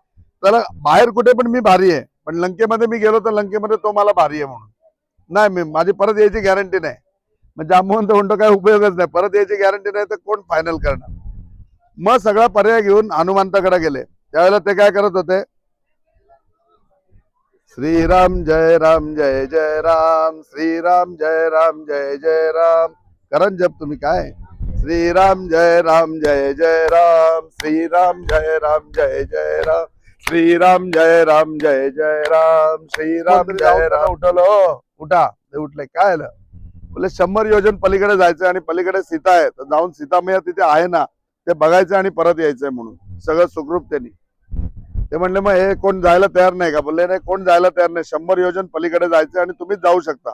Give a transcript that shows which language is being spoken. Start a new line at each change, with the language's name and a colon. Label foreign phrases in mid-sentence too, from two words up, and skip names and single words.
Marathi: त्याला बाहेर कुठे पण मी भारी आहे, पण लंकेमध्ये मी गेलो तर लंकेमध्ये तो मला भारी आहे. म्हणून नाही, मी माझी परत यायची गॅरंटी नाही. म्हणजे जांबुवंत म्हणतो काय उपयोगच नाही, परत यायची गॅरंटी नाही तर कोण फायनल करणार. मग सगळा पर्याय घेऊन हनुमंताकडे गेले. त्यावेळेला ते काय करत होते, श्रीराम जय राम जय जय राम, श्रीराम जय राम जय जय राम. कारण जप तुम्ही काय, श्रीराम जय राम जय जय राम, श्रीराम जय राम जय जय राम, श्रीराम जय राम जय जय राम, श्रीराम जय राम. उठलो, उठा. ते उठले, काय आलं बोले 100 योजन पलीकडे जायचं आणि पलीकडे सीता आहे, तर जाऊन सीता मैया तिथे आहे ना ते बघायचं आणि परत यायचंय. म्हणून सगळं सुखरूप त्यांनी. ते म्हणले मग हे कोण जायला तयार नाही का. बोलले नाही, कोण जायला तयार नाही. 100 योजन पलीकडे जायचं आणि तुम्हीच जाऊ शकता.